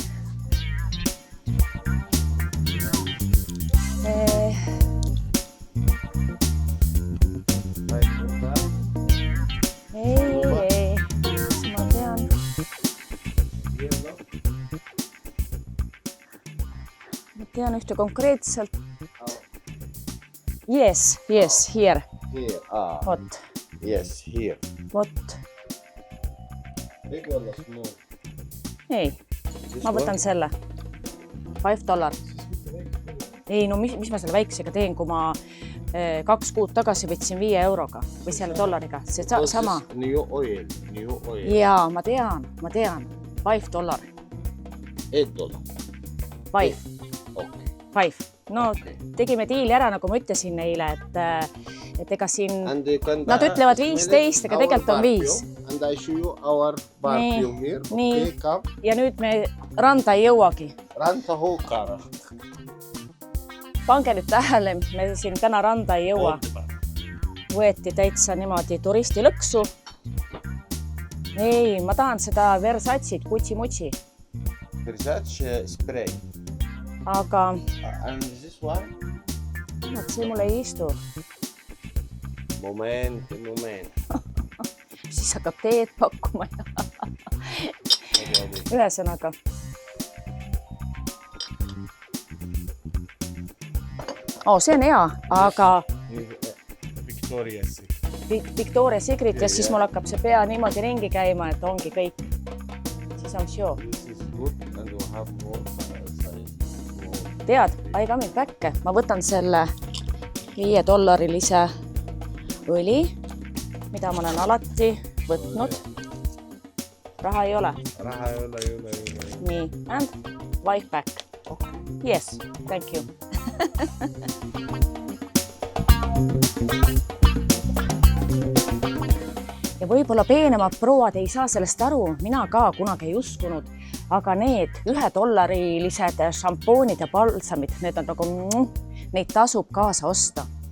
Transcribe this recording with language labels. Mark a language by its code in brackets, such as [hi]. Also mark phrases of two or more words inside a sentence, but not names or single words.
[et] Ei, ma tean. Ma tean ühte konkreetselt. [en] Yes, here. Vot. Yes, here. [et] Vot. Ei, ma võtan selle. $5. Ei, no mis ma selle väiksega teen, kui ma 2 kuud tagasi võtsin 5 euroga või selle dollariga. See sama. [en] New oil. [et] Jaa, ma tean. $5. $8. 5. No, tegime diili ära, nagu ma ütlesin neile, et ega siin... Nad ütlevad 15, aga tegelikult on 5. [en] And I show you our barbecuum here. [et] Nii. Ja nüüd me randa ei jõuagi. Ranta hookara. Pange nüüd tähele, me siin täna randa ei jõua. Võeti täitsa niimoodi turisti lõksu. Ei, ma tahan seda Versatsit, kutsi-mutsi. Versace spray. Aga... [en] And this one? [et] See mul ei istu. Moment. Siis hakkab teed pakkuma. Ühesõnaga. See on hea, aga... Victoria's Secret ja siis mul hakkab see pea niimoodi ringi käima, et ongi kõik. Siis on show. Tead, [en] I come back. [et] Ma võtan selle $5 õli, mida ma olen alati võtnud. Raha ei ole. Nii, [en] and wife back. Yes, thank you. [et] Ja võib-olla peenemad prouad ei saa sellest aru, mina ka kunagi ei uskunud, aga need $1 šampoonid ja balsamid, need on nagu, neid tasub kaasa osta.